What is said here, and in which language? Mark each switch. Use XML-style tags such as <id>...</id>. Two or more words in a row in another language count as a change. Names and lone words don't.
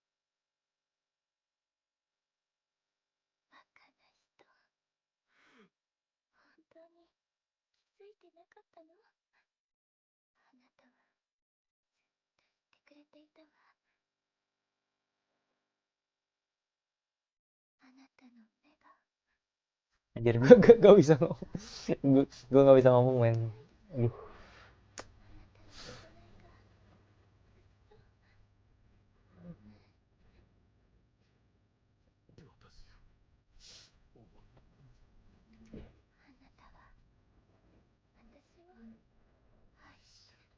<ja>バカな人。本当に気づいてなかったの？あなたはずっと言ってくれていたわ。あなたの目が。</ja> <id>Anjir, gue bisa ngomong. Gue nggak bisa ngomong, men. Aduh.</id> <ja>あなたは私を愛してる。</ja>